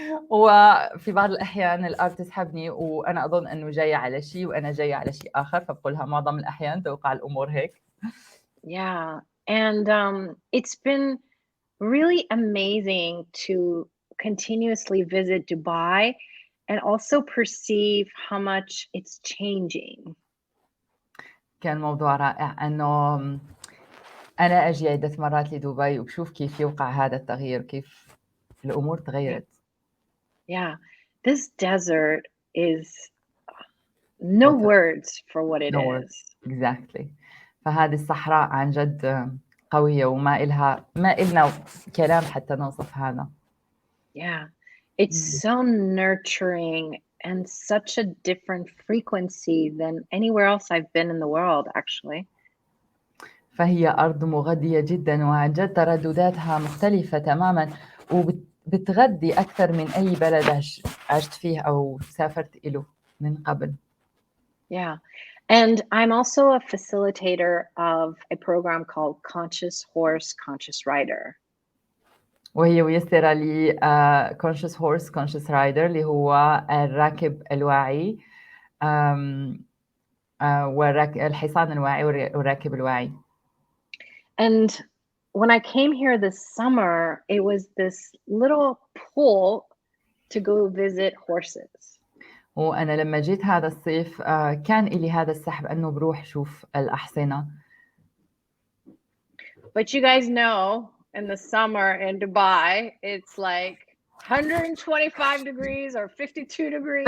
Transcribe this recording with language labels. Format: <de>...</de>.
<ar>وفي بعض الأحيان الأرض تسحبني وأنا أظن أنه جاية على شيء وأنا جاية على شيء آخر، فبقولها معظم الأحيان توقع الأمور هيك.</ar> <en>Yeah, and it's been really amazing to continuously visit Dubai and also perceive how much it's changing.</en> <ar>كان موضوع رائع أنه أنا أجي عدة مرات لدبي وبشوف كيف يوقع هذا التغيير، كيف الأمور تغيرت.</ar> <en>Yeah, this desert is no words for what it is. Exactly.</en> <ar>فهذه الصحراء عن جد قوية وما إلنا كلام حتى نوصف هذا.</ar> <en>Yeah, it's so nurturing and such a different frequency than anywhere else I've been in the world, actually.</en> <ar>فهي أرض مغذية جدا وعن جد تردداتها مختلفة تماما وبتغذي أكثر من أي بلد عشت فيه أو سافرت إله من قبل.</ar> <en>Yeah, and I'm also a facilitator of a program called Conscious Horse, Conscious Rider.</en> <ar>وهي ميسرة لي Conscious Horse, Conscious Rider اللي هو الراكب الواعي والحصان الواعي والراكب الواعي.</ar> <en>And when I came here this summer, it was this little pull to go visit horses.</en> <ar>وأنا لما جيت هذا الصيف كان إلي هذا السحب أنه بروح شوف الأحصنة.</ar> <en>But you guys know, in the summer in Dubai, it's like 125 degrees or 52 degrees.</en>